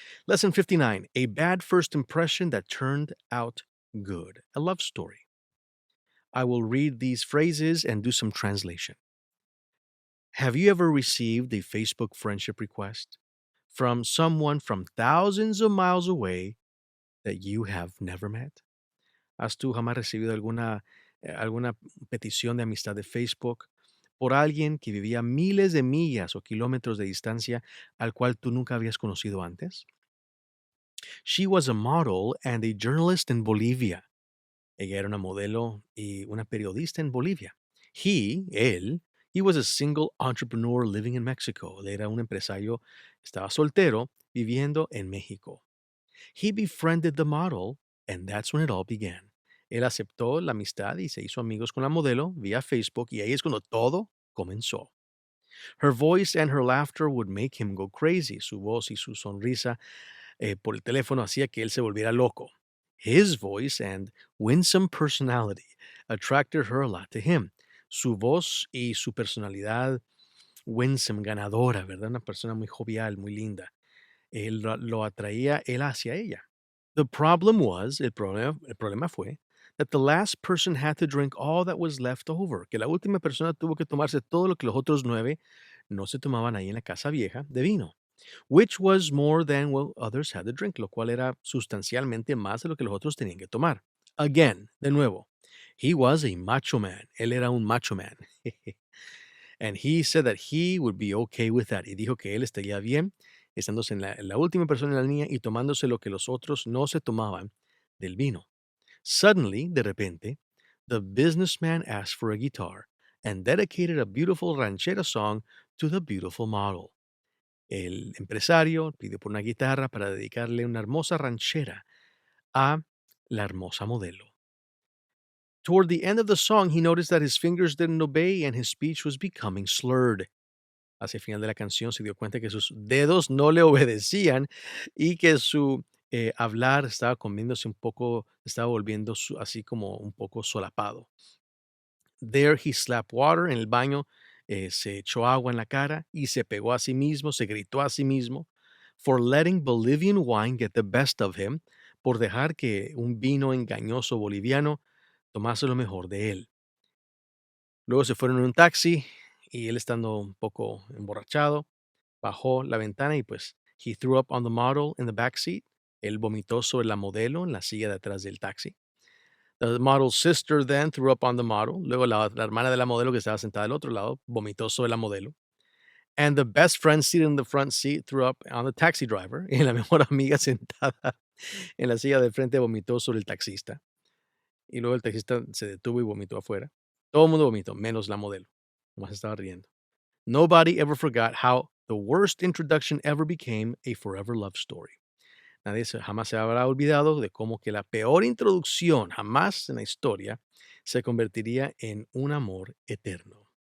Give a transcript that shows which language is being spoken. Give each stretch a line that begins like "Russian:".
English: Lesson 59, a bad first impression that turned out good, a love story. I will read these phrases and do some translation. Have you ever received a Facebook friendship request from someone from thousands of miles away that you have never met?
Spanish: ¿Has tú jamás recibido alguna petición de amistad de Facebook por alguien que vivía miles de millas o kilómetros de distancia al cual tú nunca habías conocido antes?
English: She was a model and a journalist in Bolivia.
Spanish: Ella era una modelo y una periodista en Bolivia.
English: Él, he was a single entrepreneur living in Mexico.
Spanish: Él era un empresario, estaba soltero, viviendo en México.
English: He befriended the model, and that's when it all began.
Spanish: Él aceptó la amistad y se hizo amigos con la modelo vía Facebook, y ahí es cuando todo comenzó.
English: Her voice and her laughter would make him go crazy.
Spanish: Su voz y su sonrisa por el teléfono hacía que él se volviera loco.
English: His voice and winsome personality attracted her a lot to him.
Spanish: Su voz y su personalidad winsome, ganadora, ¿verdad? Una persona muy jovial, muy linda. Él lo atraía él hacia ella.
English: The problem was,
Spanish: el problema fue,
English: that the last person had to drink all that was left over,
Spanish: que la última persona tuvo que tomarse todo lo que los otros 9 no se tomaban ahí en la casa vieja de vino,
English: which was more than what others had to drink,
Spanish: lo cual era sustancialmente más de lo que los otros tenían que tomar.
English: Again,
Spanish: de nuevo,
English: he was a macho man.
Spanish: Él era un macho man.
English: And he said that he would be okay with that.
Spanish: Y dijo que él estaría bien estándose en la última persona en la línea y tomándose lo que los otros no se tomaban del vino.
English: Suddenly,
Spanish: de repente,
English: the businessman asked for a guitar and dedicated a beautiful ranchera song to the beautiful model.
Spanish: El empresario pidió por una guitarra para dedicarle una hermosa ranchera a la hermosa modelo.
English: Toward the end of the song, he noticed that his fingers didn't obey and his speech was becoming slurred.
Spanish: Hacia el final de la canción se dio cuenta que sus dedos no le obedecían y que su hablar estaba comiéndose un poco, estaba volviendo así como un poco solapado.
English: There he slapped water,
Spanish: en el baño se echó agua en la cara y se pegó a sí mismo, se gritó a sí mismo,
English: for letting Bolivian wine get the best of him,
Spanish: por dejar que un vino engañoso boliviano tomase lo mejor de él. Luego se fueron en un taxi y él estando un poco emborrachado, bajó la ventana y pues
English: he threw up on the model in the back seat.
Spanish: Él vomitó sobre la modelo en la silla de atrás del taxi.
English: The model's sister then threw up on the model.
Spanish: Luego la hermana de la modelo que estaba sentada al otro lado vomitó sobre la modelo.
English: And the best friend seated in the front seat threw up on the taxi driver.
Spanish: Y la mejor amiga sentada en la silla de frente vomitó sobre el taxista. Y luego el taxista se detuvo y vomitó afuera. Todo el mundo vomitó, menos la modelo. Nomás estaba riendo.
English: Nobody ever forgot how The worst introduction ever became a forever love story.
Spanish: Jamás se habrá olvidado de cómo que la peor introducción jamás en la historia se convertiría en un amor eterno.